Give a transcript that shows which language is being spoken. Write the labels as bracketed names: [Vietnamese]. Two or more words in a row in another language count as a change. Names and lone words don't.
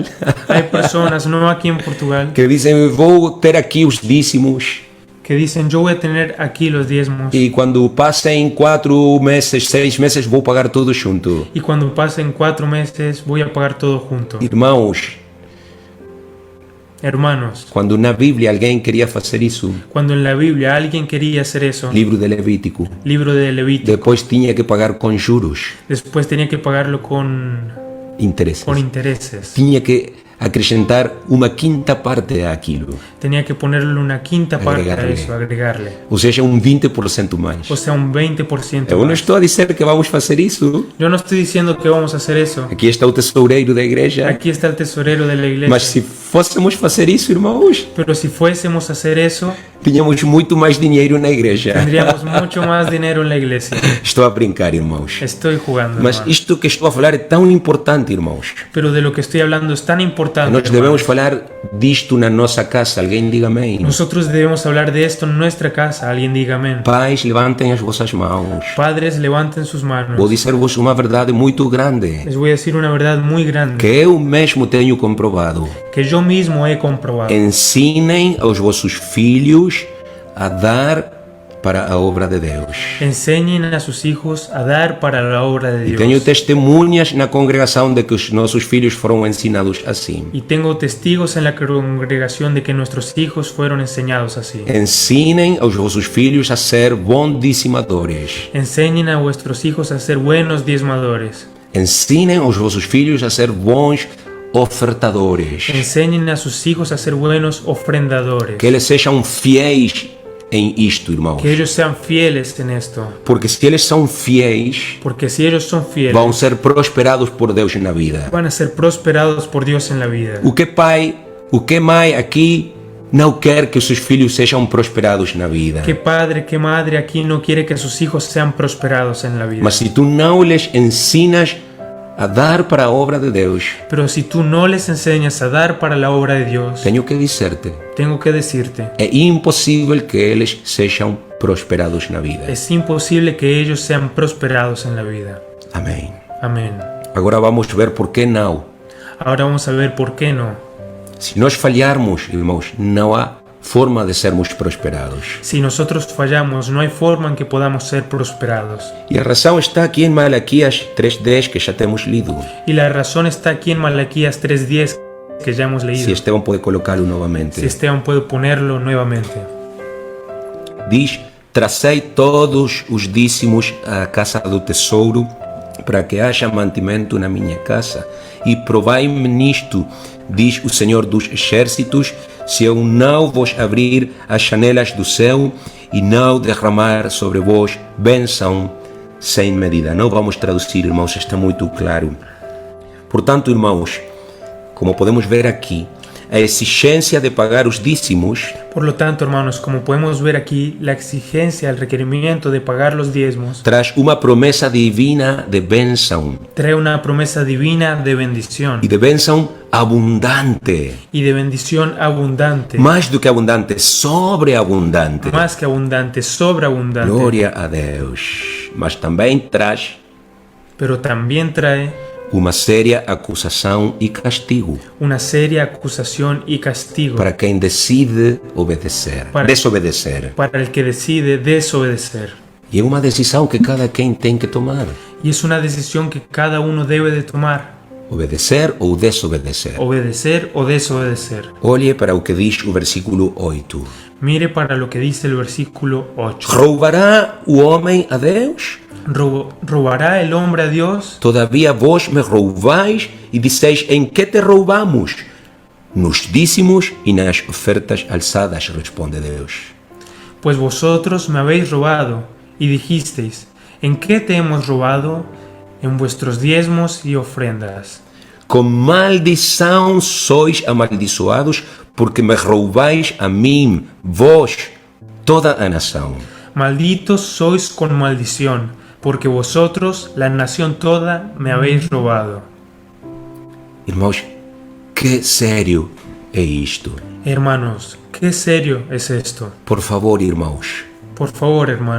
[Spanish] Hay personas, no aquí en Portugal, [Portuguese] que dizem, eu vou ter aqui os dízimos. [Spanish] que dicen, yo voy a tener aquí los diezmos. [Portuguese] E quando passem 4 meses, 6 meses, vou pagar tudo junto. [Spanish] Y cuando pasen 4 meses voy a pagar todo junto. [Portuguese] Irmãos, [Spanish] Hermanos, [Portuguese] quando na Bíblia alguém queria fazer isso, [Spanish] cuando en la Biblia alguien quería hacer eso, [Portuguese] livro de Levítico, [Spanish] libro de Levítico, [Portuguese] depois tinha que pagar com juros, [Spanish] después tenía que pagarlo con [Portuguese] interesses. [Spanish] intereses. [Portuguese] Tinha que acrescentar uma quinta parte àquilo, [Spanish] Tenía que ponerle una quinta parte a Agregarle. eso, agregarle. [Portuguese] ou seja, 20% mais. [Spanish] O sea, un 20% [Portuguese] Eu não [Spanish] más. [Portuguese] estou a dizer que vamos fazer isso. [Spanish] Yo no estoy diciendo que vamos a hacer eso. [Portuguese] Aqui está o tesoureiro da igreja. [Spanish] Aquí está el tesorero de la iglesia. [Portuguese] Mas se fôssemos fazer isso, irmãos, [Spanish] Pero si fuésemos a hacer eso, [Portuguese] tínhamos muito mais dinheiro na igreja. [Spanish] tendríamos mucho más dinero en la iglesia. [Portuguese] Estou a brincar, irmãos. [Spanish] Estoy jugando, [Portuguese] Mas [Spanish] hermano. [Portuguese] isto que estou a falar é tão importante, irmãos. [Spanish] Pero de lo que estoy hablando es tan importante. [Portuguese] Nós devemos [Spanish] hermano. [Portuguese] falar disto na nossa casa. Alguém diga amém. [Spanish] Nosotros debemos hablar de esto en nuestra casa. Alguien diga amén. [Portuguese] Pais, levantem as vossas mãos. [Spanish] Padres, levanten sus manos. [Portuguese] Vou dizer-vos uma verdade muito grande, [Spanish] Les voy a decir una verdad muy grande [Portuguese] que eu mesmo tenho comprovado. [Spanish] que yo mismo he comprobado. [Portuguese] Ensinem aos vossos filhos a dar para a obra de Deus. [Spanish] Enseñen a sus hijos a dar para la obra de [Portuguese] E [Spanish] Dios. [Portuguese] tenho testemunhas na congregação de que os nossos filhos foram ensinados assim. [Spanish] Y tengo testigos en la congregación de que nuestros hijos fueron enseñados así. [Portuguese] Ensinem aos vossos filhos a ser bons dizimadores. [Spanish] Enseñen a vuestros hijos a ser buenos diezmadores. [Portuguese] Ensinem aos vossos filhos a ser bons ofertadores. [Spanish] Enseñen a sus hijos a ser buenos ofrendadores. [Portuguese] Que eles sejam fiéis em isto, irmãos. [Spanish] Que ellos sean fieles en esto. [Portuguese] Porque se eles são fiéis, [Spanish] Porque si ellos son fieles, [Portuguese] vão ser prosperados por Deus na vida. [Spanish] van a ser prosperados por Dios en la vida. [Portuguese] O que mãe aqui não quer que os seus filhos sejam prosperados na vida? [Spanish] ¿Qué padre, qué madre aquí no quiere que sus hijos sean prosperados en la vida? [Portuguese] Mas se tu não lhes ensinas a dar para a obra de Deus, [Spanish] Pero si tú no les enseñas a dar para la obra de Dios, [Portuguese] tenho que dizer-te, [Spanish] tengo que decirte, [Portuguese] é impossível que eles sejam prosperados na vida. [Spanish] es imposible que ellos sean prosperados en la vida. [Portuguese] Amém. [Spanish] Amén. [Portuguese] Agora vamos ver por que não. [Spanish] Ahora vamos a ver por qué no. [Portuguese] Se nós falharmos, irmãos, não há forma de sermos prosperados. [Spanish] Si nosotros fallamos, no hay forma en que podamos ser prosperados. [Portuguese] E a razão está aqui em Malaquias 3:10, que já temos lido. [Spanish] Y la razón está aquí en Malaquías 3:10, que ya hemos leído. [Portuguese] Se Estevão pode colocá-lo novamente. [Spanish] Si Esteban puede ponerlo nuevamente. [Portuguese] Diz: trazei todos os dízimos à casa do tesouro, para que haja mantimento na minha casa, e provai-me nisto, diz o Senhor dos Exércitos, se eu não vos abrir as janelas do céu e não derramar sobre vós bênção sem medida. Não vamos traduzir, irmãos, está muito claro. Portanto, irmãos, como podemos ver aqui, a exigência de pagar os dízimos [Spanish] Por lo tanto, hermanos, como podemos ver aquí, la exigencia, el requerimiento de pagar los diezmos [Portuguese] traz uma promessa divina de bênção, [Spanish] trae una promesa divina de bendición [Portuguese] e de bênção abundante. [Spanish] y de bendición abundante, [Portuguese] Mais do que abundante, sobreabundante. [Spanish] más que abundante, sobreabundante, [Portuguese] Glória a Deus. Mas também traz [Spanish] pero también trae [Portuguese] uma séria acusação e castigo [Spanish] una seria acusación y castigo [Portuguese] para quem decide obedecer, desobedecer. [Spanish] para el que decide desobedecer. [Portuguese] E é uma decisão que cada quem tem que tomar. [Spanish] Y es una decisión que cada uno debe de tomar, [Portuguese] Obedecer ou desobedecer. [Spanish] obedecer o desobedecer. [Portuguese] Olhe para o que diz o versículo 8. [Spanish] Mire para lo que dice el versículo 8. [Portuguese] Roubará o homem a Deus? [Spanish] ¿Robará el hombre a Dios? [Portuguese] Todavia vós me roubais e disseis: em que te roubamos? Nos dízimos e nas ofertas alçadas, responde Deus. [Spanish] Pues vosotros me habéis robado, y dijisteis, ¿en qué te hemos robado? En vuestros diezmos y ofrendas. [Portuguese] Com maldição sois amaldiçoados, porque me roubais a mim, vós, toda a nação. [Spanish] Malditos sois con maldición, porque vosotros, la nación toda, me habéis robado. [Portuguese] Irmãos, que sério é isto? [Spanish] Hermanos, qué serio es esto. [Portuguese] Por favor, irmãos, [Spanish] Por favor, hermanos,